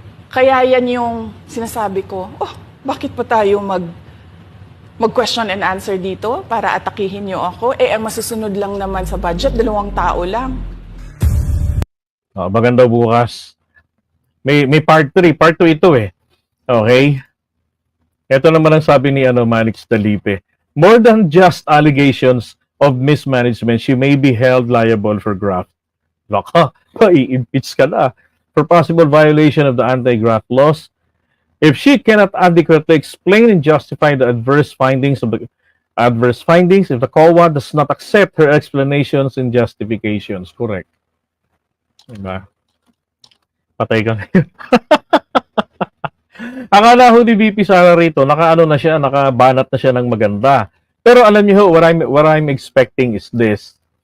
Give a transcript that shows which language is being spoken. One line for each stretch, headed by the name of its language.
Filipino: Kaya yan yung sinasabi ko, bakit pa tayo mag-
English: question and answer
Filipino: dito para atakihin niyo ako? Ang masusunod lang naman sa budget, 2 tao lang. maganda bukas. May part 3, part 2 ito eh. Okay? Ito naman ang sabi ni Manix Dalipe.
English: More than just allegations of mismanagement, she may be held liable for graft.
Filipino: Laka, i-impeach ka na.
English: For possible violation of the anti-graft laws. If she cannot adequately explain and justify the adverse findings, if the COA does not accept her explanations and justifications.
Filipino: Correct. Diba? Patay ka ngayon. Akala ko ni VP Sara rito, nakabanat na siya ng maganda. Pero alam niyo,
English: what I'm expecting is this.